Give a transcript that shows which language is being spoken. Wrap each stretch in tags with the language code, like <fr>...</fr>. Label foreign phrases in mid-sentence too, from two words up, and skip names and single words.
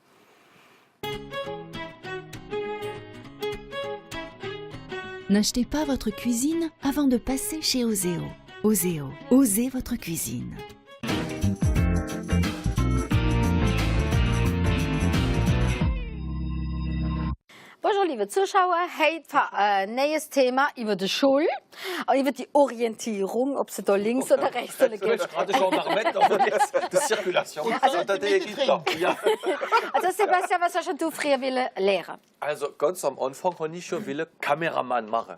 <fr>N'achetez pas votre cuisine avant de passer chez Oseo. Oseo, osez votre cuisine.</fr> <de>Bonjour liebe Zuschauer, heute ein neues Thema über die Schule, über die Orientierung, ob sie da links oder rechts oder geht. Also Sebastian, was hast du früher lernen? Also ganz am Anfang wollte ich schon Kameramann machen.</de>